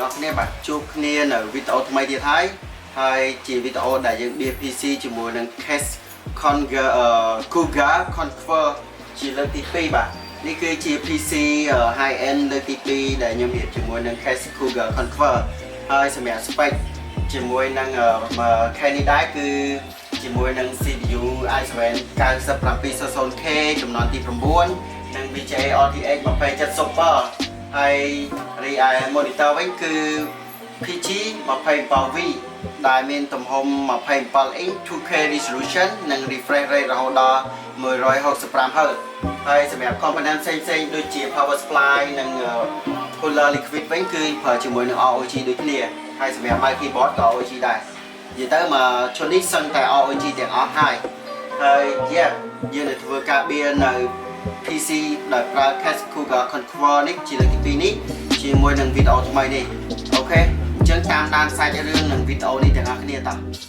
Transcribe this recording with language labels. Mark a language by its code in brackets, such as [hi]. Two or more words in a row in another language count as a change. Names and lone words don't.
[km] បាទជួបគ្នានៅវីដេអូថ្មីទៀតហើយជាវីដេអូដែលយើង PC ជាមួយនឹង case Cuagar Conquer ជាលើកទី2បាទនេះគឺជា PC [en] high end [km] លើកទី2ដែលខ្ញុំរៀបជាមួយនឹង case Cuagar Conquer ហើយសម្រាប់ spec ជាមួយនឹង Kenny ដែរគឺជាមួយនឹង CPU i7 9700K ចំនួនទី9និង VGA RTX 2070Super ហើយរីឯ monitor វិញគឺ PG 27V ដែលមានទំហំ27 inch 2K resolution និង [en] refresh rate [km] រហូតដល់ 165Hz ហើយសម្រាប់ component ផ្សេងៗដូចជា [en] power supply [km] និង [en] cooler liquid [km] វិញគឺប្រើជាមួយនឹង ROG ដូចគ្នាហើយសម្រាប់ [en] mouse keyboard [km] ក៏ ROG ដែរនិយាយទៅមកឈុតនេះសឹងតែ ROG ទាំងអស់ហើយយើងនឹងធ្វើការបៀននៅ PC ដែលប្រើ case Cuagar Conquer នេះជាលើកទី2នេះជាមួយនឹងវីដេអូថ្មីនេះអូខេអញ្ចឹងតាមដានសាច់រឿងនឹងវីដេអូនេះទាំងអស់គ្នាតោះ